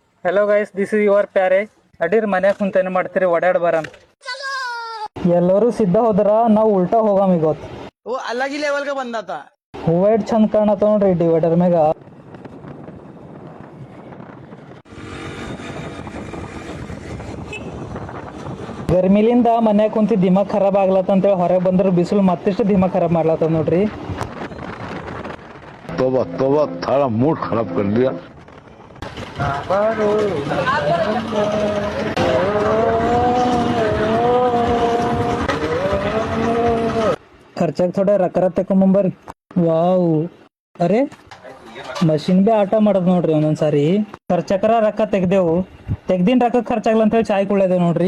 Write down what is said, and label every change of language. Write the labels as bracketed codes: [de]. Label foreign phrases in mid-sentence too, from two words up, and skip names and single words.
[en] Hello guys, this is your [kn] ಪ್ಯಾರೆ. ಅಡೀರ್ ಮನ್ಯಾಗ ಕುಂತ ಏನು ಮಾಡ್ತೀರಿ? ಓಡಾಡ್ ಬರಮ್. ಎಲ್ಲರೂ ಸಿದ್ಧ ಹೋದ್ರ ನಾವು ಉಲ್ಟಾ ಹೋಗಮ್ ಇವತ್ತು. [hi] वो अलग ही लेवल का बंदा था. [kn] ಹೂವ ಎಷ್ಟ್ ಚಂದ ಕಾಣತ್ತ ನೋಡ್ರಿ ಡಿವೈಡರ್ ಮ್ಯಾಗ. ಗರ್ಮಿಲಿಂದ ಮನ್ಯಾಗ ಕುಂತಿ [hi] दिमाग खराब [kn] ಆಗ್ಲತ್ತ ಅಂತೇಳಿ ಹೊರಗೆ ಬಂದ್ರೆ ಬಿಸಿಲು ಮತ್ತಿಷ್ಟು [hi] दिमाग खराब [kn] ಮಾಡ್ಲತ್ತ ನೋಡ್ರಿ. [hi] तोबा तोबा थारा मूड खराब कर दिया. [kn] ಖರ್ಚಾಗ ಥೋಡೆ ರೊಕ್ಕ ತಕೊಂಬಂಬರ್ರಿ. ವಾವ್, ಅರೆ ಮಷಿನ್ ಬಿ ಆಟ ಮಾಡದ್ ನೋಡ್ರಿ. ಒಂದೊಂದ್ಸಾರಿ ಖರ್ಚಕರ ರೊಕ್ಕ ತೆಗ್ದಿನ ರೊಕ್ಕ ಖರ್ಚಾಗ್ಲ ಅಂತೇಳಿ ಚಾಯ್ ಕುಳ್ಳೇದೇವ್ ನೋಡ್ರಿ.